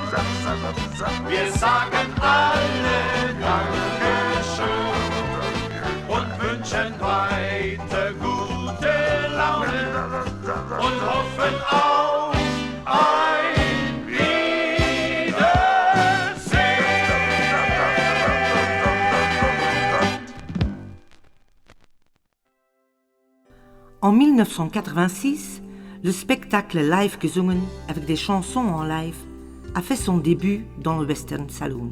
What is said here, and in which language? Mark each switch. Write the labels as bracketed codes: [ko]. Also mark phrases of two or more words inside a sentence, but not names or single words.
[de] Wir sagen alle Dankeschön und wünschen weiter gute Laune und hoffen auf ein Wiedersehen. [fr] En 1986, le spectacle live gesungen avec des chansons en live a fait son début dans le Western Saloon.